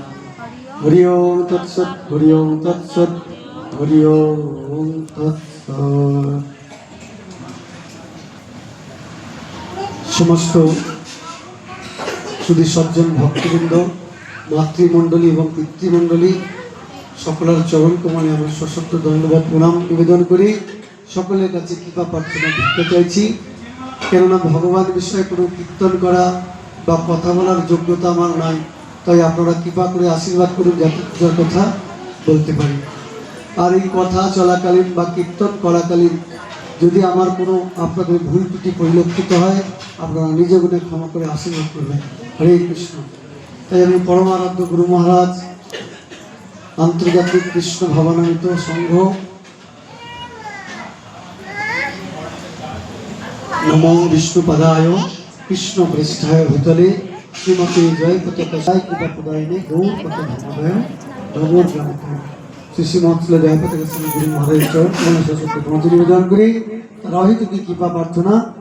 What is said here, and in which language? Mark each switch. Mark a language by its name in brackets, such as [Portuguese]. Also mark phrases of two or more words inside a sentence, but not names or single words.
[Sanskrit] हरि ओम तत्सत् हरि ओम तत्सत् हरि ओम तत्सत्। [Bangla] সমস্ত সুধী সজ্জন ভক্তবৃন্দ মাতৃমণ্ডলী और পিতৃমণ্ডলী সকলের চরণ কমলে আমার সশক্ত ধন্যবাদ প্রণাম নিবেদন করি সকলের কাছে কৃপা প্রার্থনা করতে চাইছি। কেননা ভগবান বিষয়ে কোনো কীর্তন করা বা কথা বলার যোগ্যতা আমার নাই, তাই আপনারা কৃপা করে আশীর্বাদ করুন যাতে পূজার কথা বলতে পারি। আর এই কথা চলাকালীন বা কীর্তন করাকালীন যদি আমার কোনো আপনাদের ভুল ত্রুটি পরিলক্ষিত হয় আপনারা নিজ গুণে ক্ষমা করে আশীর্বাদ করবেন। হরে কৃষ্ণ। তাই আমি পরমারাধ্য গুরু মহারাজ, আন্তর্জাতিক কৃষ্ণ ভাবনামিত সংঘ, নমো বিষ্ণুপদায় কৃষ্ণ পৃষ্ঠায় ভূতলে শ্রীমতী জয় পতাকায় কৃপা প্রদায়নে গৌর পথ ধর্মোদয় নগর গ্রাম শ্রীমৎ জয় পতাকা শ্রী গুরু মহারাজ চরণ সরস্বতী নিবেদন করে রহিত কি কৃপা প্রার্থনা।